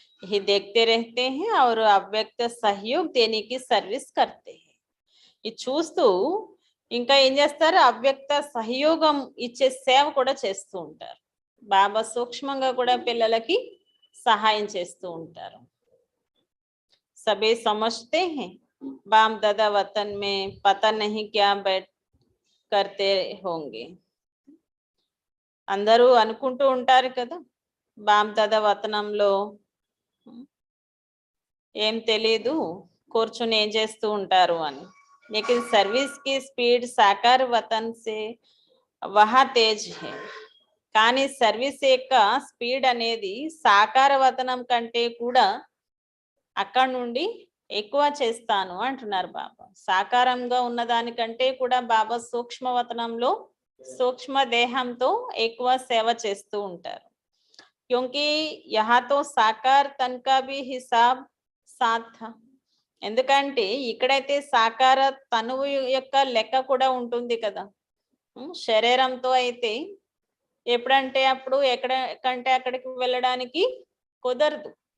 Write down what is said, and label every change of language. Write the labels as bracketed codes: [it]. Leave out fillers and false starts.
[hi] ये देखते रहते हैं और अव्यक्त सहयोग देने की सर्विस करते हैं. [te] ఇది చూస్తూ ఇంకా ఏం చేస్తారు? అవ్యక్త సహయోగం ఇచ్చే సేవ కూడా చేస్తూ ఉంటారు. బాబా సూక్ష్మంగా కూడా పిల్లలకి సహాయం చేస్తూ ఉంటారు. [hi] సభే సమझते हैं बाप दादा वतन में पता नहीं क्या बैठ करते होंगे. [te] అందరూ అనుకుంటూ ఉంటారు కదా బాప్ దాదా వతనంలో ఏం తెలియదు, కూర్చుని ఏం చేస్తూ ఉంటారు అని. [hi] लेकिन सर्विस की स्पीड साकार वतन से वहाँ तेज है. [te] కానీ సర్వీస్ యొక్క స్పీడ్ అనేది సాకార వతనం కంటే కూడా అక్కడ నుండి ఎక్కువ చేస్తాను అంటున్నారు బాబా. సాకారంగా ఉన్న దానికంటే కూడా బాబా సూక్ష్మ వతనంలో సూక్ష్మ దేహంతో ఎక్కువ సేవ చేస్తూ ఉంటారు. [hi] क्योंकि यहाँ तो साकार तन का भी हिसाब साथ था. [te] ఎందుకంటే ఇక్కడైతే సాకార తనువు యొక్క లెక్క కూడా ఉంటుంది కదా. శరీరంతో అయితే ఎప్పుడంటే అప్పుడు ఎక్కడికంటే అక్కడికి వెళ్ళడానికి కుదరదు.